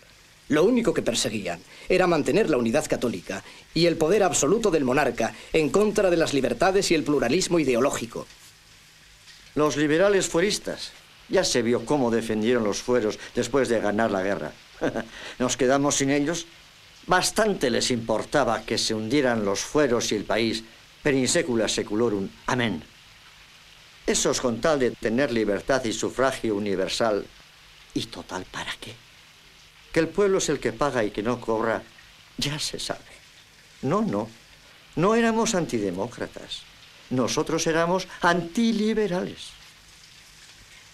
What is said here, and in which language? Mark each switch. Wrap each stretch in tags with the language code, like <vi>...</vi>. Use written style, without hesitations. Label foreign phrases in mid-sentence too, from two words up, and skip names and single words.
<es>Lo único que perseguían era mantener la unidad católica y el poder absoluto del monarca en contra de las libertades y el pluralismo ideológico. Los liberales fueristas, ya se vio cómo defendieron los fueros después de ganar la guerra. Nos quedamos sin ellos. Bastante les importaba que se hundieran los fueros y el país,</es> <la>per in secula seculorum.</la> <es>Amén. Esos con tal de tener libertad y sufragio universal. ¿Y total para qué? Que el pueblo es el que paga y que no cobra, ya se sabe. No éramos antidemócratas. Nosotros éramos antiliberales.</es>